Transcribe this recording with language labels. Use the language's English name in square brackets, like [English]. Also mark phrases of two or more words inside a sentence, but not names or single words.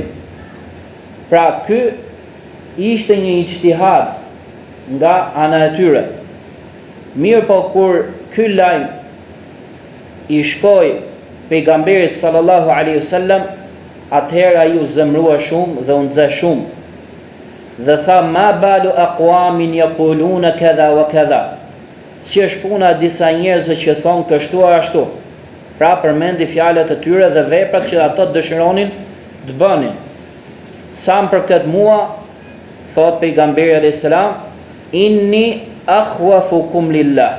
[Albanian] Pra ky ishte një ijtihad nga ana e tyre. Mirë po kur ky lajm i shkoi pejgamberit [Arabic] صلى الله عليه وسلم, [Albanian] atëherë ai u zemrua shumë dhe u nxe shumë. Dhe tha [Arabic] ما بال أقوام يقولون كذا وكذا. [Albanian] Si është puna disa njerëzve që thon kështu a ashtu. Pra përmendi fjalët e tyre dhe veprat që ata dëshironin të bënin. Sa për këtë mua, thot pejgamberi [Arabic] عليه السلام, إني أخوفكم لله.